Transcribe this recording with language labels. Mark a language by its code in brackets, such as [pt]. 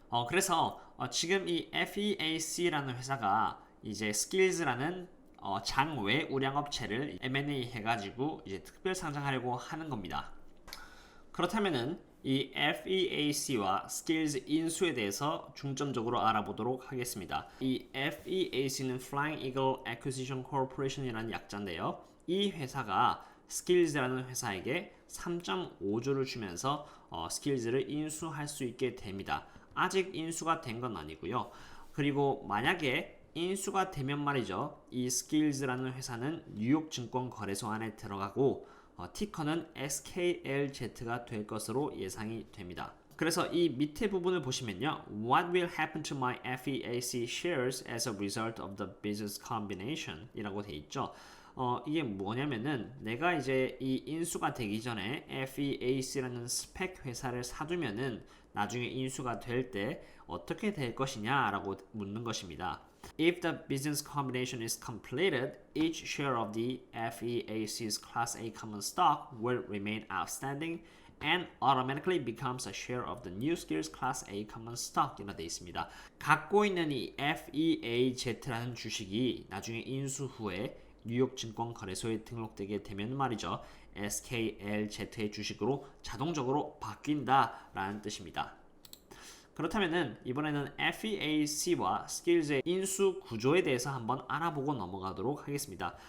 [ko] 그래서 지금 이 FEAC라는 회사가 이제 Skills라는 장외 우량업체를 M&A 해가지고 이제 특별 상장하려고 하는 겁니다. 그렇다면은 이 FEAC와 Skills 인수에 대해서 중점적으로 알아보도록 하겠습니다. 이 FEAC는 Flying Eagle Acquisition Corporation이라는 약자인데요. 이 회사가 Skills라는 회사에게 3.5조를 주면서 Skills를 인수할 수 있게 됩니다. 아직 인수가 된 건 아니고요. 그리고 만약에 인수가 되면 말이죠. 이 Skills라는 회사는 뉴욕 증권 거래소 안에 들어가고 티커는 SKLZ가 될 것으로 예상이 됩니다. 그래서 이 밑에 부분을 보시면요. [en] What will happen to my FEAC shares as a result of the business combination? [ko] 이라고 돼 있죠. 이게 뭐냐면은 내가 이제 이 인수가 되기 전에 FEAC라는 스펙 회사를 사두면은 나중에 인수가 될 때 어떻게 될 것이냐라고 묻는 것입니다. [en] If the business combination is completed, each share of the FEAC's Class A common stock will remain outstanding and automatically becomes a share of the new Skills Class A common stock [ko] 이라 되어 있습니다. 갖고 있는 이 FEAZ라는 주식이 나중에 인수 후에 뉴욕 증권 거래소에 등록되게 되면 말이죠. SKLZ의 주식으로 자동적으로 바뀐다라는 뜻입니다. 그렇다면은 이번에는 FEAC와 Skills의 인수 구조에 대해서 한번 알아보고 넘어가도록 하겠습니다.